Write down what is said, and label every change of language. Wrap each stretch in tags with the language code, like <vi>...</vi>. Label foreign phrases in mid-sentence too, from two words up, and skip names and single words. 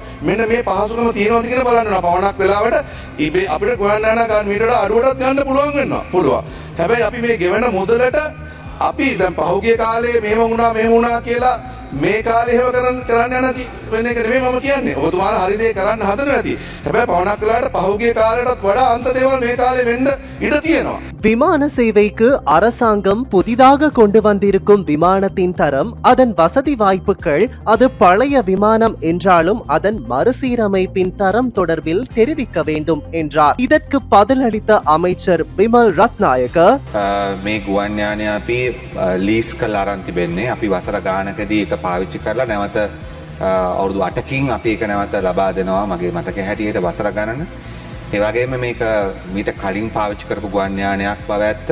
<si>මෙන්න මේ පහසුකම තියෙනවද කියලා බලන්න වෙනවා. පවණක් වෙලාවට අපිට ගුවන් යාන ගන්න මීටර අඩුවටත් ගන්න පුළුවන් වෙනවා. පුළුවන්. හැබැයි අපි මේ ගෙවන මුදලට අපි දැන් පහුගිය කාලේ මෙහෙම වුණා කියලා මේ කාලේ එහෙම කරන්න යන වෙන එක නෙමෙයි මම කියන්නේ. ඔබතුමාලා හරි දේ කරන්න හදනවා ඇති. හැබැයි පවණක් වෙලාවට පහුගිය කාලයටත් වඩා අන්ත දේවල් මේ කාලේ වෙන්න ඉඩ තියෙනවා.</si> <ta>விமான சேவைக்கு அரசாங்கம் புதிதாக கொண்டு வந்திருக்கும் விமானத்தின் தரம், அதன் வசதி வாய்ப்புகள், அது பழைய விமானம் என்றாலும் அதன் மறுசீரமைப்பின் தரம் தொடர்பில் தெரிவிக்க வேண்டும் என்றார். இதற்கு பதிலளித்த அமைச்சர் பிமல் ரத்நாயக்க</ta> <si>මේ ගුවන් යානය අපි ලීස් කරලා අරන් තිබෙන්නේ. අපි වසර ගානකදී ඒක පාවිච්චි කරලා නැවත අවුරුදු 8කින් අපි ඒක නැවත ලබා දෙනවා. මගේ මතකයේ හැටියට වසර ගණන. ඒ වගේම මේක මීට කලින් පාවිච්චි කරපු ගුවන් යානයක් බව ඇත්ත.</si>